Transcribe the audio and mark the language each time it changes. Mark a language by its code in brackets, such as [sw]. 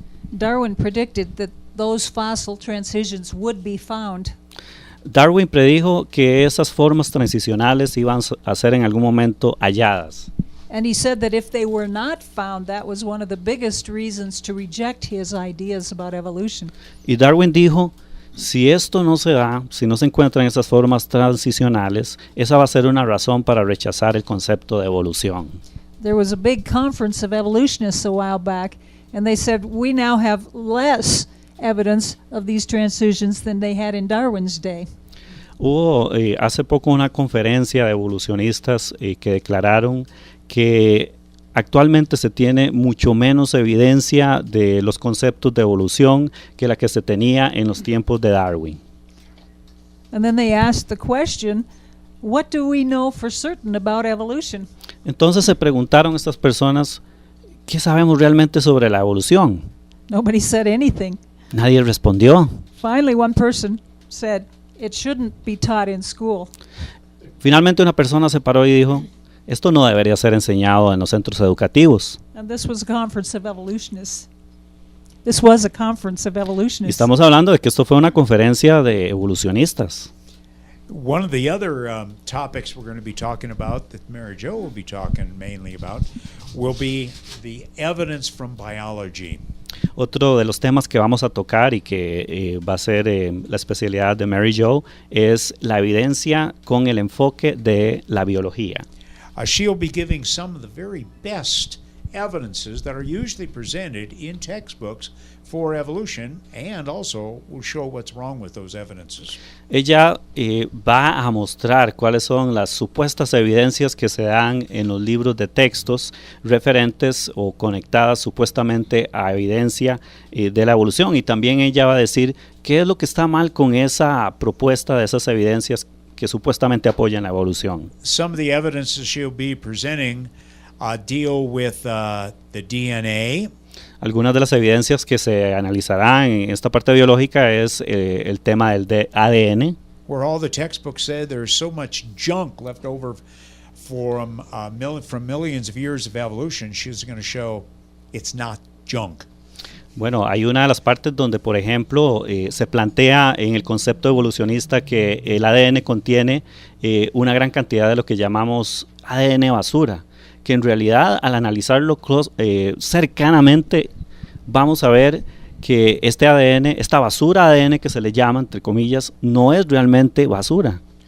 [en] Darwin predicted that those fossil transitions would be found. [es] Darwin predijo que esas formas transicionales iban a ser en algún momento halladas. [en] And he said that if they were not found, that was one of the biggest reasons to reject his ideas about evolution. [es] Y Darwin dijo, si esto no se da, si no se encuentran esas formas transicionales, esa va a ser una razón para rechazar el concepto de evolución. [en] There was a big conference of evolutionists a while back, and they said we now have less evidence of these transitions than they had in Darwin's day. [es] Hubo hace poco una conferencia de evolucionistas que declararon que actualmente se tiene mucho menos evidencia de los conceptos de evolución que la que se tenía en los tiempos de Darwin. [en] And then they asked the question, what do we know for certain about evolution? [es] Entonces se preguntaron estas personas, ¿qué sabemos realmente sobre la evolución? [en] Nobody said anything. [es] Nadie respondió. [en] Finally, one person said, it shouldn't be taught in school. [es] Finalmente una persona se paró y dijo, esto no debería ser enseñado en los centros educativos. [en] And this was a conference of evolutionists. This was a conference of [es] Y [en] evolutionists. [es] estamos hablando de que esto fue una conferencia de evolucionistas. [en] One of the other topics we're going to be talking about, that Mary Jo will be talking mainly about, will be the evidence from biology. [es] Otro de los temas que vamos a tocar y que va a ser la especialidad de Mary Jo es la evidencia con el enfoque de la biología. [en] She'll be giving some of the very best evidences that are usually presented in textbooks for evolution, and also will show what's wrong with those evidences. [es] Ella va a mostrar cuáles son las supuestas evidencias que se dan en los libros de textos referentes o conectadas supuestamente a evidencia de la evolución, y también ella va a decir qué es lo que está mal con esa propuesta de esas evidencias que supuestamente apoyan la evolución. [en] Some of the evidences she'll be presenting deal with the DNA. [es] Algunas de las evidencias que se analizarán en esta parte biológica es el tema del ADN. [en] Where all the textbooks said there's so much junk left over from millions of years of evolution, she's going to show it's not junk. [es] Bueno, hay una de las partes donde, por ejemplo, se plantea en el concepto evolucionista que el ADN contiene una gran cantidad de lo que llamamos ADN basura, que en realidad al analizarlo cercanamente vamos a ver que este ADN, esta basura ADN que se le llama, entre comillas, no es realmente basura.